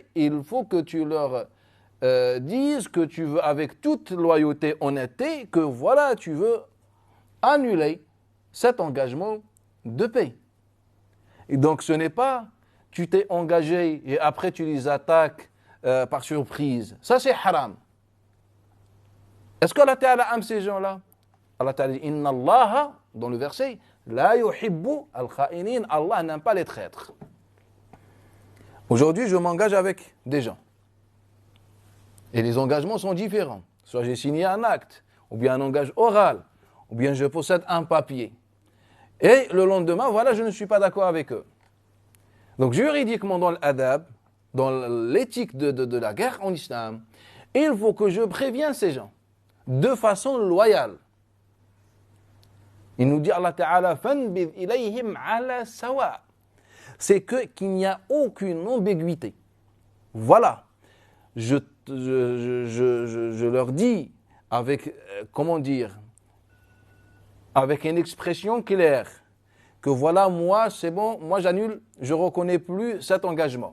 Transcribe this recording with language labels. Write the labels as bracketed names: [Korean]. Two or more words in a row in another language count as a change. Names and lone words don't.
[French] Il faut que tu leur dises que tu veux, avec toute loyauté, honnêteté, que voilà, tu veux annuler cet engagement de paix. Et donc ce n'est pas, tu t'es engagé et après tu les attaques par surprise. Ça c'est haram. Est-ce qu' [Arabic] الله تعالى [French] aime ces gens-là? [Arabic] الله تعالى [French] dit, [Arabic] إن الله, [French] dans le verset, [Arabic] لا يحب الخائنين, [French] Allah n'aime pas les traîtres. Aujourd'hui, je m'engage avec des gens. Et les engagements sont différents. Soit j'ai signé un acte, ou bien un engagement oral, ou bien je possède un papier. Et le lendemain, voilà, je ne suis pas d'accord avec eux. Donc juridiquement, dans l'adab, dans l'éthique de la guerre en islam, il faut que je prévienne ces gens de façon loyale. Il nous dit [Arabic] الله تعالى فانبذ إليهم على سواء. [French] C'est qu'il n'y a aucune ambiguïté. Voilà. Je leur dis avec, comment dire, avec une expression claire, que voilà, moi, c'est bon, moi j'annule, je ne reconnais plus cet engagement.